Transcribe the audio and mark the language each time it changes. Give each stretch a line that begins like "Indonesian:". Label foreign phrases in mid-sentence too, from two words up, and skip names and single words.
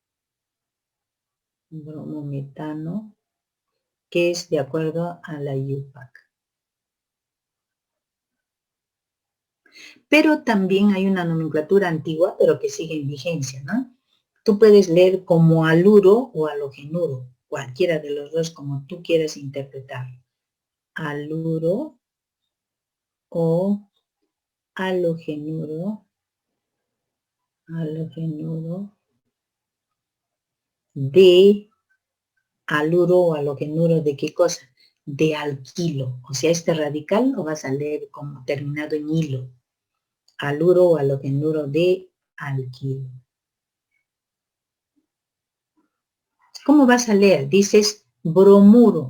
Spanish: Bromometano, que es de acuerdo a la UPAC. Pero también hay una nomenclatura antigua, pero que sigue en vigencia, ¿no? Tú puedes leer como haluro o halogenuro, cualquiera de los dos como tú quieras interpretar. Haluro o halogenuro de haluro o halogenuro de qué cosa? De alquilo. O sea, este radical lo vas a leer como terminado en hilo. Haluro o halogenuro de alquilo. ¿Cómo vas a leer? Dices bromuro.